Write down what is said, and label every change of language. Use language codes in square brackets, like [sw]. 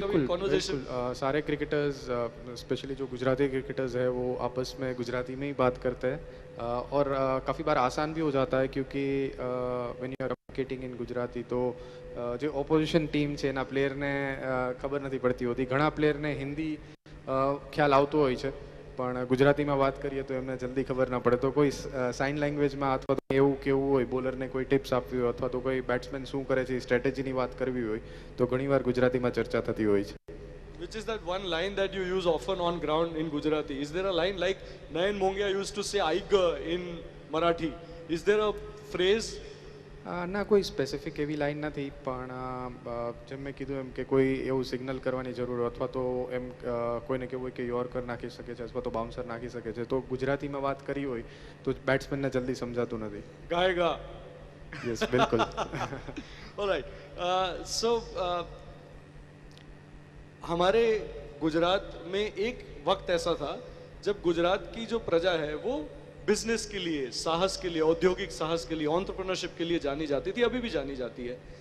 [hi] कभी कॉन्वर्सेशन? सारे cricketers, specially जो गुजराती क्रिकेटर्स है, वो आपस में गुजराती में ही बात करते हैं, और काफ़ी बार आसान भी हो जाता है, क्योंकि [en] when you are communicating in Gujarati [hi] तो जो [gu] ઓપોઝિશન ટીમ છે એના પ્લેયરને ખબર નથી પડતી હોતી. ઘણા પ્લેયરને હિન્દી ખ્યાલ આવતો હોય છે, પણ ગુજરાતીમાં વાત કરીએ તો એમને જલ્દી ખબર ના પડે. તો કોઈ સાઇન લેંગ્વેજમાં અથવા તો એવું કેવું હોય, બોલરને કોઈ ટિપ્સ આપવી હોય, અથવા તો કોઈ બેટ્સમેન શું કરે છે સ્ટ્રેટેજીની વાત કરવી હોય, તો ઘણીવાર ગુજરાતીમાં ચર્ચા થતી હોય છે. [en] Which is that one line that you use often on ground in Gujarati? Is there a line like Nayan Mongia used to say "aiga" in Marathi? Is there a phrase? [gu] ના, કોઈ સ્પેસિફિક એવી line નથી, પણ જેમ મેં કીધું એમ કે કોઈ એવું સિગ્નલ કરવાની જરૂર હોય, અથવા તો એમ કોઈને કેવું હોય કે યોર્કર નાખી શકે છે અથવા તો બાઉન્સર નાખી શકે છે, તો ગુજરાતીમાં વાત કરી હોય તો બેટ્સમેનને જલ્દી સમજાતું નથી. [hi] गाएगा. [gu] યસ, બિલકુલ. [en] Alright. [hi] So हमारे गुजरात में एक वक्त ऐसा था जब गुजरात की जो प्रजा है वो बिजनेस के लिए, साहस के लिए, औद्योगिक साहस के लिए, एंटरप्रेन्योरशिप के लिए जानी जाती थी, अभी भी जानी जाती है.